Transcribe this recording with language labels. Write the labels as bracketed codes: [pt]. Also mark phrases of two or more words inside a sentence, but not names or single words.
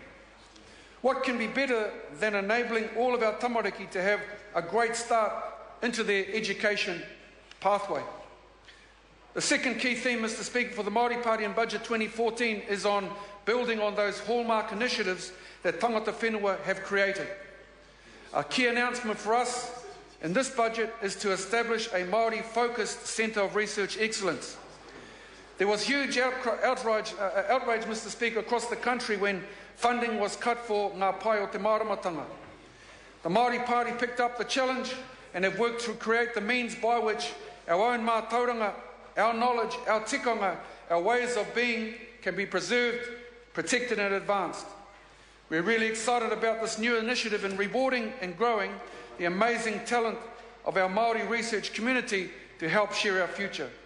[en] What can be better than enabling all of our tamariki to have a great start into their education pathway? The second key theme, Mr. Speaker, for the Māori Party in Budget 2014 is on building on those hallmark initiatives that [mi] tangata whenua [en] have created. A key announcement for us in this budget is to establish a Māori-focused Centre of Research Excellence. There was huge outrage, Mr. Speaker, across the country when funding was cut for [mi] ngā pai o te māramatanga. [en] The Māori Party picked up the challenge and have worked to create the means by which our own mātauranga, our knowledge, our tikanga, our ways of being can be preserved, protected and advanced. We're really excited about this new initiative in rewarding and growing the amazing talent of our Māori research community to help share our future.